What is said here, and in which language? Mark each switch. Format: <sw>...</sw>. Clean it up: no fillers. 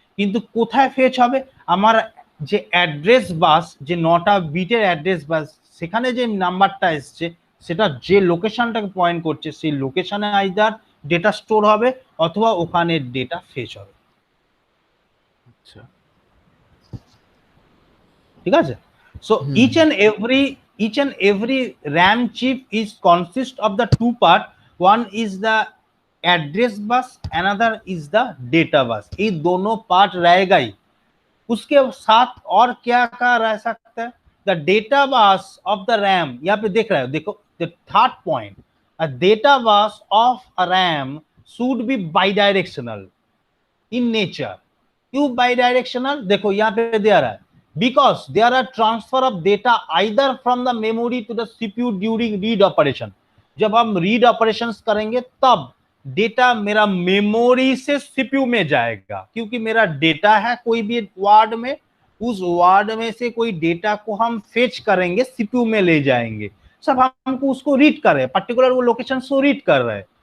<bn>কিন্তু কোথায় ফেচ হবে? আমার যে অ্যাড্রেস বাস, যে 9টা বিটের অ্যাড্রেস বাস, সেখানে যে নাম্বারটা এসছে সেটা যে লোকেশনটাকে পয়েন্ট করছে সেই লোকেশনে আইদার ডেটা স্টোর হবে অথবা ওখানে ডেটা ফেচ হবে। আচ্ছা, ঠিক আছে?</bn> <en>So each and every RAM chip is consist of the two part. One is the address bus, another is the data bus.</en> <hi>ये दोनों पार्ट रहेगा ही। उसके साथ और क्या क्या रह सकता है?</hi> <en>the data bus of the RAM,</en> <hi>यहाँ पे देख रहे हो, देखो</hi> <en>The third point, a data bus of a RAM should be bidirectional in nature.</en> <hi>क्यों बाइडायरेक्शनल? देखो यहाँ पे दे रहा है,</hi> <en>because there are transfer of data either from the memory to the CPU during read operation।</en> <hi>जब हम रीड ऑपरेशंस करेंगे तब डेटा मेरा मेमोरी से सीपीयू में जाएगा, क्योंकि मेरा डेटा है कोई भी वार्ड में, उस वार्ड में से कोई डेटा को हम फेच करेंगे, सीपीयू में ले जाएंगे। सब हमको उसको रीड कर रहे हैं, पर्टिकुलर वो लोकेशन को रीड कर रहे हैं।</hi>